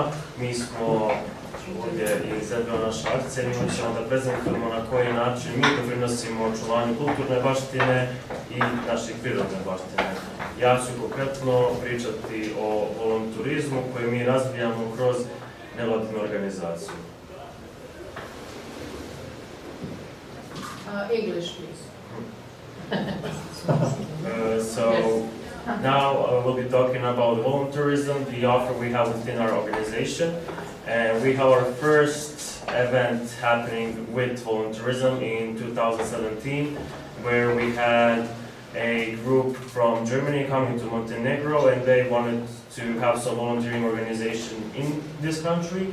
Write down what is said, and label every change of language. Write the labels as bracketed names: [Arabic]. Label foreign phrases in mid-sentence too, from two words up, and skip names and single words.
[Serbian] Mi smo ovdje iz Zebra naša akcija. Mi ćemo da prezentujemo na koji način mi doprinosimo očuvanju kulturne baštine i naših prirodne baštine. Ja ću konkretno pričati o volonturizmu koji mi razvijamo kroz nevladinu organizaciju. [English] English, please. [Serbian] Now we'll be talking about volunteerism, the offer we have within our organization. And we have our first event happening with volunteerism in 2017, where we had a group from Germany coming to Montenegro, and they wanted to have some volunteering organization in this country.